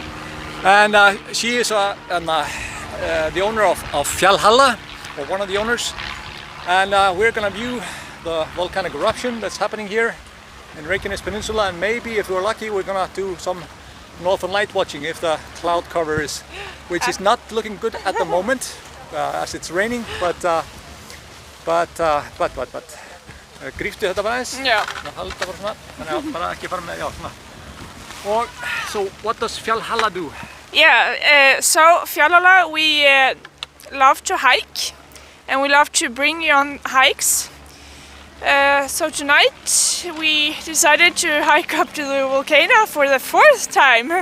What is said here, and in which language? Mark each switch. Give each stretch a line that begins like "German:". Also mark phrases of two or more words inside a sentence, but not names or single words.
English: And she is the owner of Fjallhalla, or one of the owners. And we're gonna view the volcanic eruption that's happening here in Reykjanes Peninsula, and maybe if we're lucky we're gonna do some northern light watching if the cloud cover is, which is not looking good at the moment as it's raining, but
Icelandic: gríptu þetta bara aðeins. Já. Halda bara svona, þannig að bara ekki fara með, já, svona. Og,
English: so what does Fjallhalla do? Yeah, so Fjallhalla, we love to hike and we love to bring you on hikes. So tonight we decided to hike up to the volcano for the fourth time.